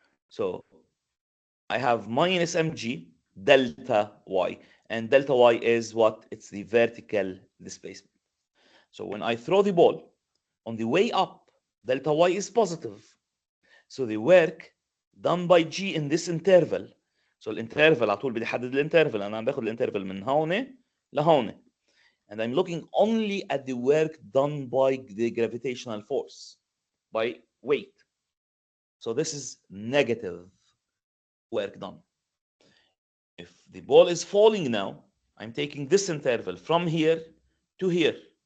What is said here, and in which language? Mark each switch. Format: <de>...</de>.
<en>So I have minus mg delta y, and delta y is what? It's the vertical displacement. So when I throw the ball, on the way up, delta y is positive. So the work done by g in this interval.</en> <ar>So الانترفال على طول بدي احدد الانترفال، انا عم باخذ الانترفال من هون لهون.</ar> <en>And I'm looking only at the work done by the gravitational force, by weight. So this is negative work done. If the ball is falling now, I'm taking this interval from here to here.</en>